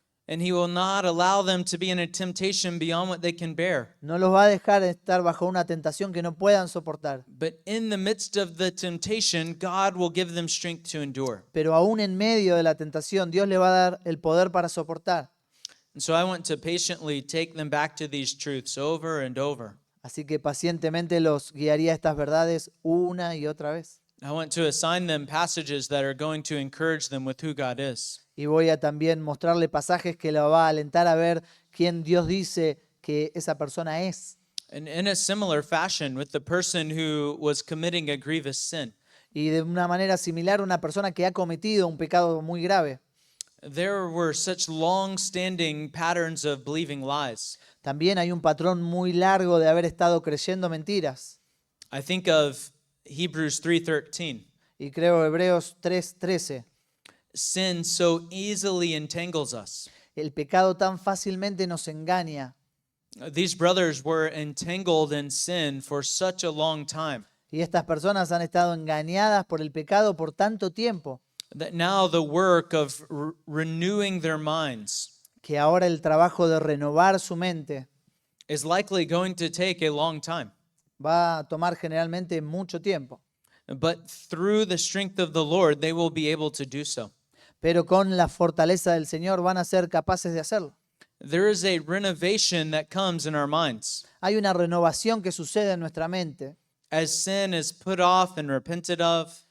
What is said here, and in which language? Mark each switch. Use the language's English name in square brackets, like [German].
[English] and He will not allow them to be in a temptation beyond what they can bear. [Spanish] No los va a dejar estar bajo una tentación que no puedan soportar. [English] But in the midst of the temptation, God will give them strength to endure. [Spanish] Pero aún en medio de la tentación, Dios le va a dar el poder para soportar. [English] And so I want to patiently take them back to these truths over and over. [Spanish] Así que pacientemente los guiaría a estas verdades una y otra vez. [English] I want to assign them passages that are going to encourage them with who God is. [Spanish] Y voy a también mostrarle pasajes que lo va a alentar a ver quién Dios dice que esa persona es. [English] And in a similar fashion, with the person who was committing a grievous sin, [Spanish] Y de una manera similar, una persona que ha cometido un pecado muy grave. [English] there were such long-standing patterns of believing lies. [Spanish] También hay un patrón muy largo de haber estado creyendo mentiras. [English] I think of Hebrews 3:13. [Spanish] Y creo Hebreos 3:13. [English] Sin so easily entangles us. [Spanish] El pecado tan fácilmente nos engaña. [English] These brothers were entangled in sin for such a long time [Spanish] Y estas personas han estado engañadas por el pecado por tanto tiempo, [English] that now the work of renewing their minds [Spanish] que ahora el trabajo de renovar su mente [English] is likely going to take a long time. [Spanish] va a tomar generalmente mucho tiempo. [English] But through the strength of the Lord, they will be able to do so. [Spanish] Pero con la fortaleza del Señor van a ser capaces de hacerlo. [English] There is a renovation that comes in our minds [Spanish] Hay una renovación que sucede en nuestra mente [English] as sin is put off and repented of.